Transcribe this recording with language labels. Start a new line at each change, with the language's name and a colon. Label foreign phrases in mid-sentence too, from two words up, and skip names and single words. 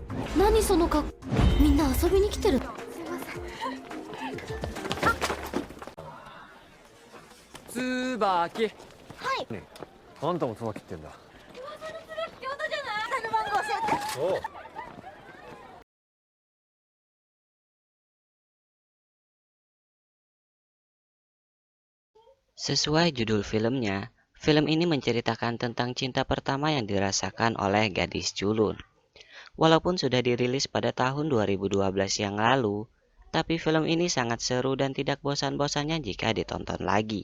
Japanese: 何その格好。みんな遊びに来てる。つばき。はい。ねえ、あんたも椿ってんだ。京都じゃない。番号教えて。おう。
Indonesian: Sesuai judul filmnya, film ini menceritakan tentang cinta pertama yang dirasakan oleh gadis culun. Walaupun sudah dirilis pada tahun 2012 yang lalu, tapi film ini sangat seru dan tidak bosan-bosannya jika ditonton lagi.